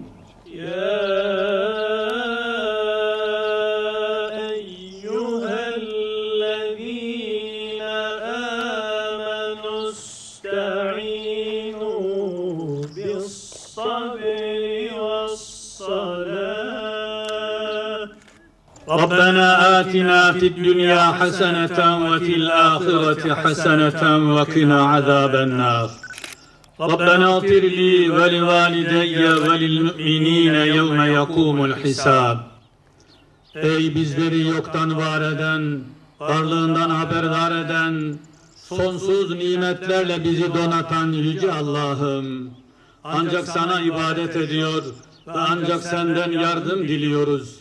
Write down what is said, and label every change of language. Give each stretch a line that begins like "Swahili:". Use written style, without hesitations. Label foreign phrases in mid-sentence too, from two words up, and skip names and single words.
Arabic: يا أيها الذين آمنوا استعينوا بالصبر والصلاة. ربنا آتنا في الدنيا حسنة وفي الآخرة حسنة وقنا عذاب النار ربنا اغفر لي ولوالدي وللمؤمنين يوم يقوم الحساب.
Turkish: Ey bizleri yoktan var eden, varlığından haberdar eden, sonsuz nimetlerle bizi donatan Yüce Allah'ım, ancak sana ibadet ediyor ve ancak senden yardım diliyoruz.